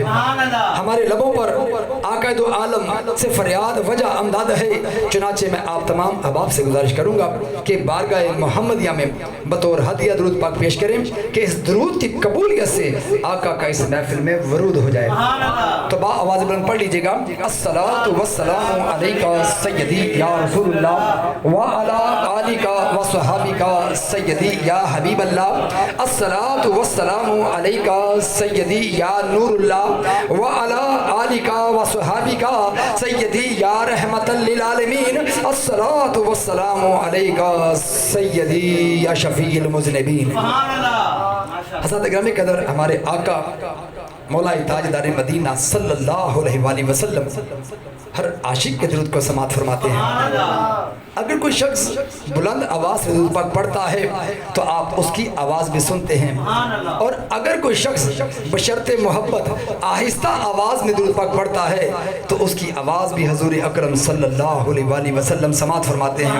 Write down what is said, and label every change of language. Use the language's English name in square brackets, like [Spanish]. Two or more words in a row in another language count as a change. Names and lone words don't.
[Urdu] ہمارے لبوں پر آقا دو عالم سے فریاد وجہ امداد ہے، چنانچہ میں آپ تمام احباب سے گزارش کروں گا کہ بارگاہ محمدیہ میں بطور ہدیہ درود پاک پیش کریں کہ اس درود کی قبولیت سے آقا کا اس محفل میں ورود ہو جائے۔ تو با آواز بلند پڑھ لیجئے گا، लीजिएगा, [Arabic] الصلاة والسلام عليك سيدي يا رسول الله و على آلك و صحابتك سيدي يا حبيب الله، الصلاة والسلام عليك سيدي يا نور الله و على آلك و صحابتك سيدي يا رحمة للعالمين، الصلاة والسلام عليك سيدي يا شفيع المذنبين. [Urdu] حضرت گرامی قدر ہمارے آقا مولائی تاجدار مدینہ [Arabic] صلى الله عليه وسلم [Urdu] ہر عاشق کے درود کو سماعت فرماتے ہیں. اگر کوئی شخص بلند آواز سے درود پاک پڑھتا ہے تو آپ اس کی آواز بھی سنتے ہیں، اور اگر کوئی شخص بشرطے محبت آہستہ آواز میں درود پاک پڑھتا ہے تو اس کی آواز بھی حضور اکرم [Arabic] صلى الله عليه وسلم [Urdu] سماعت فرماتے ہیں.